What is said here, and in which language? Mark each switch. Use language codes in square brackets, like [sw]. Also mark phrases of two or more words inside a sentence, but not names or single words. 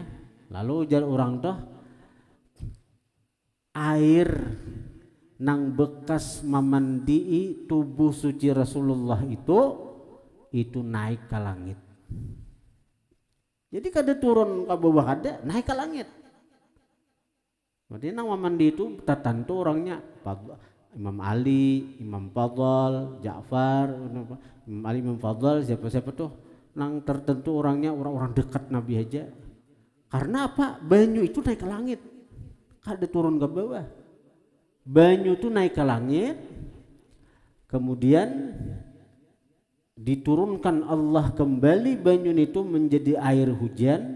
[bjn] Lalu ujar orang tuh air nang bekas memandii tubuh suci Rasulullah itu naik ke langit. Jadi kada turun ke bawah, kada naik ke langit. Berarti nang memandi itu tertentu orangnya Imam Ali, Imam Fadl, Ja'far, Imam Ali, Imam Fadl, siapa-siapa tuh nang tertentu orangnya orang-orang dekat Nabi aja. Karena apa? Banyu itu naik ke langit, kada turun ke bawah. Banyu itu naik ke langit, kemudian diturunkan Allah kembali banyu itu menjadi air hujan.